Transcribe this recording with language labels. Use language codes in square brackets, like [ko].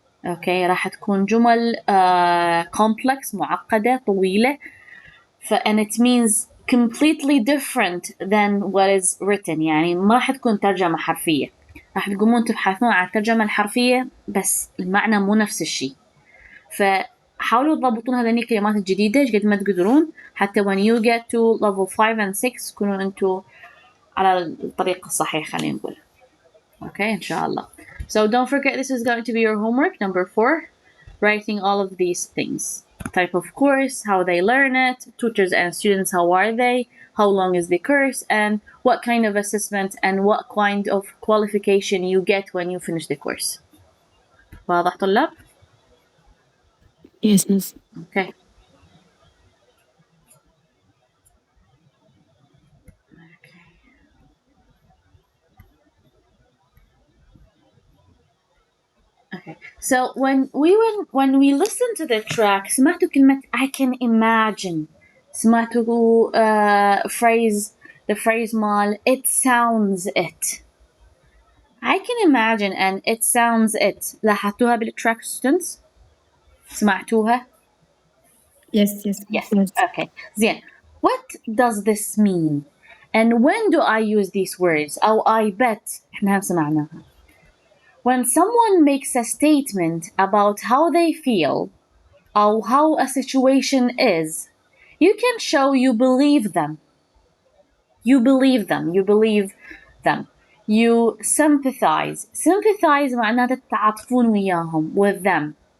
[ar] أوكي, راح تكون جمل complex معقدة طويلة, [en] and it means completely different than what is written, [ar] يعني ما راح تكون ترجمة حرفية, راح تقومون تبحثون عن الترجمة الحرفية بس المعنى مو نفس الشيء. فحاولوا تضبطون هذني الكلمات الجديدة قد ما تقدرون حتى [en] when you get to level 5 and 6 [ar] تكونوا انتوا على الطريق الصحيح خلينا نقول. Okay, إن شاء الله. [en] So don't forget, this is going to be your homework number 4, writing all of these things. Type of course, how they learn it, tutors and students, how are they, how long is the course, and what kind of assessment and what kind of qualification you get when you finish the course. [ar] واضح طلاب؟ [en] Yes, miss. Okay. Okay. So when we listen to the track [ar] سمعتوا كلمة [en] I can imagine. [ar] سمعتوا [en] phrase the phrase مال it sounds it. I can imagine and it sounds it. [ar] لاحظتوها بالtrack students؟ سمعتوها؟ [en] Yes, yes, Yes. Yes. Okay. زين. What does this mean? And when do I use these words? [ar] أو [en] I bet [ar] احنا هم سمعناها. [en] When someone makes a statement about how they feel or how a situation is, you can show you believe them. You believe them. You believe them. You sympathize. [ar] Sympathize معناته تتعاطفون وياهم [en] with them.